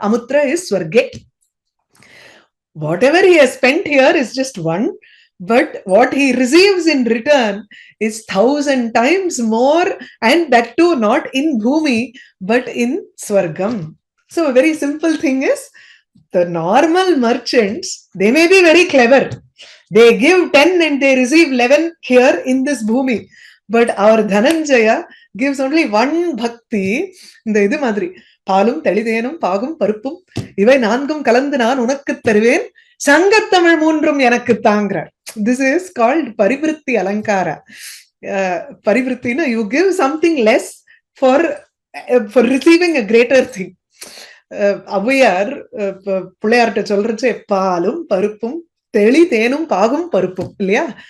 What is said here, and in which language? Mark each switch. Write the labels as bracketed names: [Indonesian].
[English] Amutra is Swarge. Whatever he has spent here is just one, but what he receives in return is 1,000 times more, and that too not in Bhumi, but in Swargam. So a very simple thing is, the normal merchants, they may be very clever. They give 10 and they receive 11 here in this Bhumi. But our Dhananjaya gives only one bhakti. [Tamil] இந்த இது மாதிரி பாலும் தெளிதேனும் பாகும் பருப்பும் இவை நான்கும் கலந்து நான் உனக்கு தருவேன், சங்கத்தமிழ் மூன்றும் எனக்கு தாங்கிறார். [English] This is called parivritti alankara. Parivrittina, you give something less for receiving a greater thing. [Tamil] Avvaiyar பிள்ளையார்ட்ட சொல்றச்சு பாலும் பருப்பும் தெளி தேனும் பாகும் பருப்பும் இல்லையா?